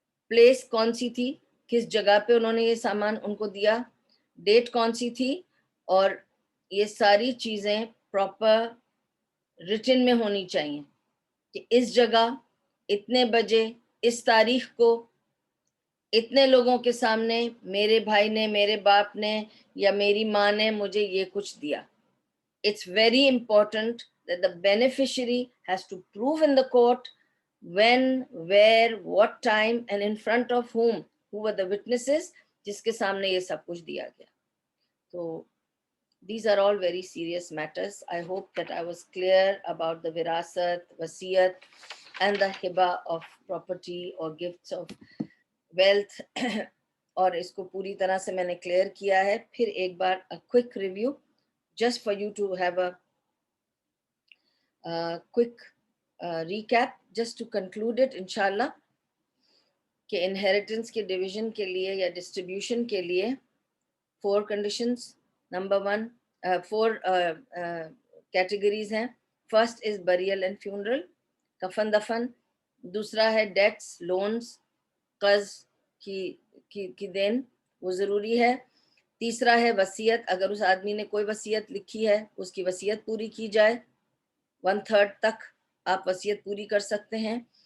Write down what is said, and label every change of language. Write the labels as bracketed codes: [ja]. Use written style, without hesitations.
[ur] Place کون سی تھی, کس جگہ پہ انہوں نے یہ سامان ان کو دیا, ڈیٹ کون سی تھی, اور یہ ساری چیزیں پراپر ریٹن میں ہونی چاہیے کہ اس جگہ اتنے بجے اس تاریخ کو اتنے لوگوں کے سامنے میرے بھائی نے, میرے باپ نے یا میری ماں نے مجھے یہ کچھ دیا. [en] It's very important that the beneficiary has to prove in the court when, where, what time and in front of whom, who were the witnesses [ur] جس کے سامنے یہ سب کچھ دیا گیا. [en] تو these are all very serious matters. I hope that I was clear about the virasat, wasiyat and the hiba of property or gifts of wealth. [ur] اور اس کو پوری طرح سے میں نے کلیئر کیا ہے. پھر ایک بار [en] a quick review just for you to have a quick recap, just to conclude it inshallah, [ur] کہ inheritance کے division کے لیے [en] یا distribution کے لیے 4 conditions. Number 1, 4 categories [ur] ہیں. [en] First is burial and funeral, [ur] کفن دفن. دوسرا ہے [en] debts, loans, [ur] قرض کی دین, وہ ضروری ہے. تیسرا ہے وصیت, اگر اس آدمی نے کوئی وصیت لکھی ہے اس کی وصیت پوری کی جائے, 1/3 تک آپ وصیت پوری کر سکتے ہیں.